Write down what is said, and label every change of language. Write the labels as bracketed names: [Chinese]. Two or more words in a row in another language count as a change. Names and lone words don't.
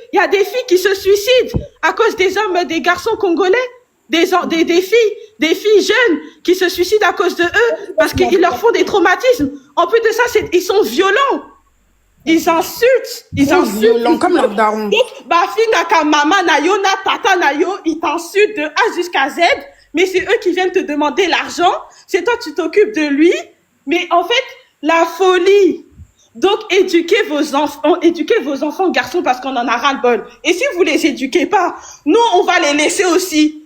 [French] Il y a des filles qui se suicident à cause des hommes, des garçons congolais. Des filles jeunes qui se suicident à cause de eux parce qu'ils leur font des traumatismes. En plus de ça, ils sont violents. Ils insultent. Violents comme leur daron. Bah, [Lingala] finaka mama nayo, na tata nayo, [French] ils t'insultent de A jusqu'à Z. Mais c'est eux qui viennent te demander l'argent. C'est toi, tu t'occupes de lui. Mais en fait, la folie. Donc, éduquez vos enfants garçons parce qu'on en a ras-le-bol. Et si vous les éduquez pas, nous, on va les laisser aussi.